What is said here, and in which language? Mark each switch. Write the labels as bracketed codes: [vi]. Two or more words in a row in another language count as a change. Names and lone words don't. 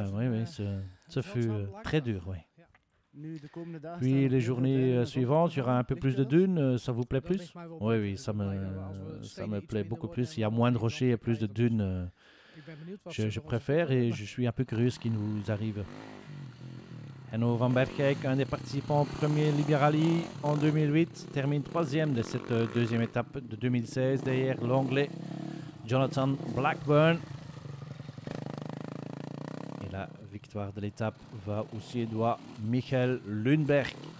[fr] Oui, ce fut très dur, oui. Puis les journées suivantes, il y aura un peu plus de dunes. Ça vous plaît plus? Oui, ça me plaît beaucoup plus. Il y a moins de rochers et plus de dunes. Je préfère et je suis un peu curieux ce qui nous arrive. Henno van Bergijk, un des participants au premier Liberali en 2008, termine troisième de cette deuxième étape de 2016 derrière l'Anglais Jonathan Blackburn. Et la victoire de l'étape va au Suédois Michael Lundberg.